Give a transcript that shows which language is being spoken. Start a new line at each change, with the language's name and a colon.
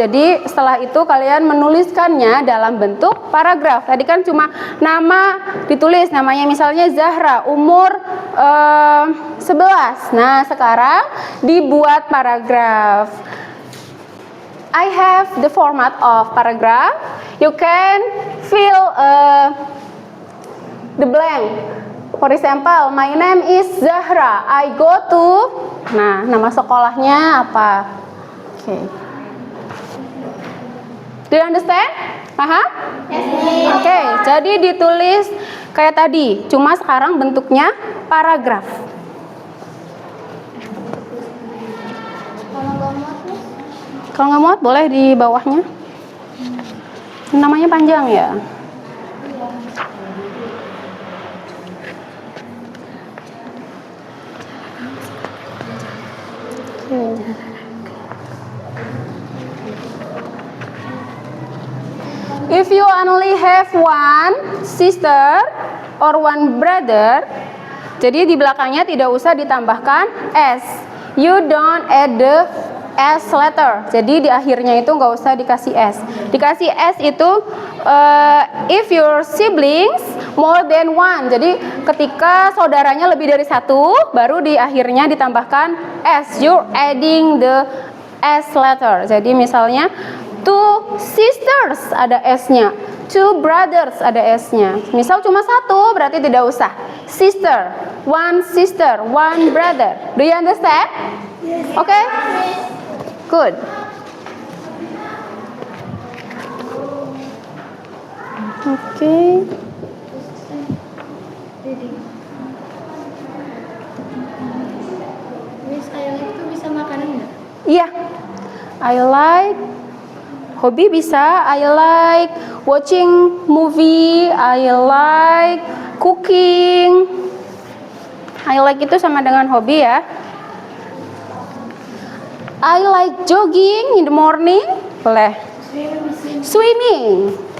Indonesian: Jadi setelah itu kalian menuliskannya dalam bentuk paragraf. Tadi kan cuma nama ditulis, namanya misalnya Zahra, umur 11. Nah, sekarang dibuat paragraf.
English: I have the format of paragraph. You can fill the blank. For example, my name is Zahra. I go to.
Indonesian: Nah, nama sekolahnya apa? Oke.
English: Do you understand?
Indonesian: Aha? Yes. Oke, jadi ditulis kayak tadi. Cuma sekarang bentuknya paragraf. Kalau nggak muat boleh di bawahnya. Namanya panjang ya.
English: If you only have one sister or one brother,
Indonesian: jadi di belakangnya tidak usah ditambahkan s.
English: You don't add the s letter.
Indonesian: Jadi di akhirnya itu nggak usah dikasih s. Dikasih s itu
English: if your siblings more than one.
Indonesian: Jadi ketika saudaranya lebih dari satu, baru di akhirnya ditambahkan s.
English: You're adding the s letter.
Indonesian: Jadi misalnya
English: two sisters
Indonesian: ada s-nya,
English: two brothers
Indonesian: ada s-nya. Misal cuma satu berarti tidak usah.
English: Sister, one brother. Do you understand? Yes. Okay? Good. Okay.
Indonesian: Miss,
English: I like
Indonesian: itu bisa makanan nggak? Iya.
English: I like
Indonesian: hobi bisa.
English: I like watching movie. I like cooking. I like
Indonesian: itu sama dengan hobi ya.
English: I like jogging in the morning. Boleh. Swimming.